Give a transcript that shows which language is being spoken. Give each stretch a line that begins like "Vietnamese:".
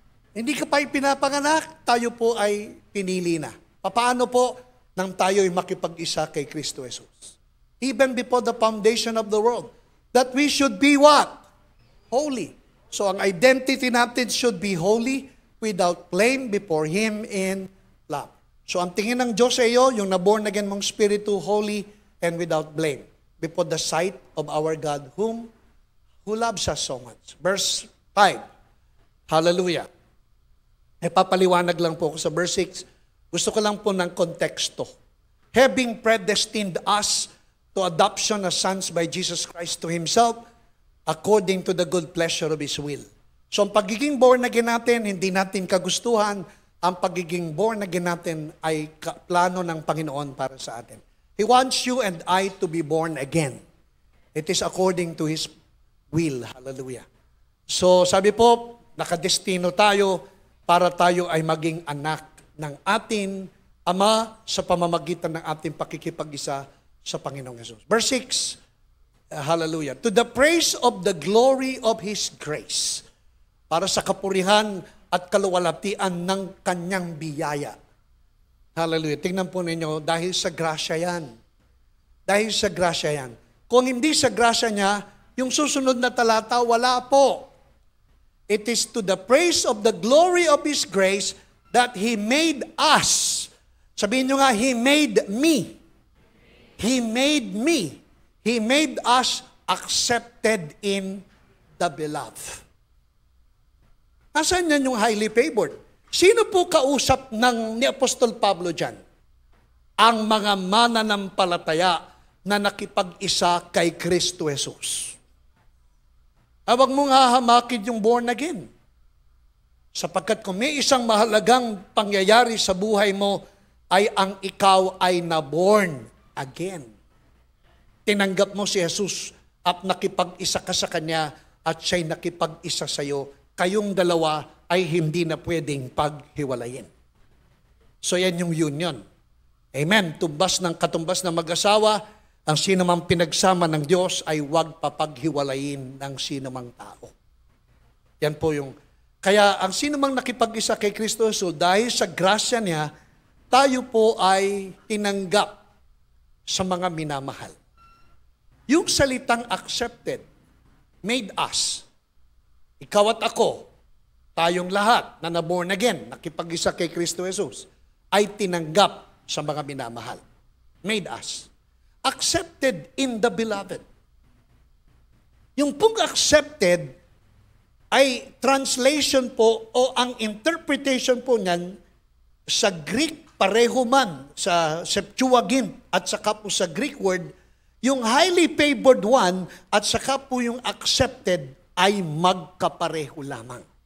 Filipino: Hindi ka pa pinapanganak, tayo po ay pinili na. Paano po nang tayo ay makipag-isa kay Kristo Jesus?
English: Even before the foundation of the world. That we should be what? Holy. So
Filipino: ang identity natin
English: should be holy without blame before Him in love. So
Filipino: ang tingin ng Diyos sa iyo, yung naborn again mong spiritu,
English: holy and without blame before the sight of our God who loves us so much. Verse 5. Hallelujah.
Filipino: Papaliwanag lang po ako sa verse 6. Gusto ko lang po ng konteksto.
English: Having predestined us to adoption as sons by Jesus Christ to Himself, according to the good pleasure of His will.
Filipino: So ang pagiging born again natin, hindi natin kagustuhan. Ang pagiging born again natin ay plano ng Panginoon para sa atin.
English: He wants you and I to be born again. It is according to His will. Hallelujah.
Filipino: So sabi po, nakadestino tayo para tayo ay maging anak ng ating Ama sa pamamagitan ng ating pakikipag-isa sa Panginoong Jesus.
English: Verse 6, hallelujah. To the praise of the glory of His grace,
Filipino: para sa kapurihan at kaluwalhatian ng Kanyang biyaya.
English: Hallelujah.
Filipino: Tingnan po ninyo, dahil sa grasya yan. Dahil sa grasya yan. Kung hindi sa grasya niya, yung susunod na talata, wala po.
English: It is to the praise of the glory of His grace that He made us.
Filipino: Sabihin nyo nga,
English: He made me. He made me. He made us accepted in the beloved.
Filipino: Nasaan yan yung highly favored? Sino po kausap ni Apostol Pablo dyan? Ang mga mananampalataya na nakipag-isa kay Kristo Jesus. Huwag mong hahamakin yung born again. Sapagkat kung may isang mahalagang pangyayari sa buhay mo, ay ang ikaw ay naborn again. Tinanggap mo si Jesus at nakipag-isa ka sa Kanya at siya'y nakipag-isa sa iyo. Kayong dalawa ay hindi na pwedeng paghiwalayin. So yan yung union. Amen. Katumbas ng mag-asawa, ang sinumang pinagsama ng Diyos ay huwag papaghiwalayin ng sinumang tao. Yan po yung... Kaya ang sinumang nakipag-isa kay Kristo Jesus, dahil sa grasya niya, tayo po ay tinanggap sa mga minamahal. Yung salitang accepted,
English: made us,
Filipino: ikaw at ako, tayong lahat na naborn again, nakipag-isa kay Kristo Jesus, ay tinanggap sa mga minamahal.
English: Made us. Accepted in the beloved.
Filipino: Yung pong accepted ay translation po o ang interpretation po niyan sa Greek pareho man sa Septuagint at saka po sa Greek word, yung highly favored one at saka po yung accepted ay magkapareho lamang.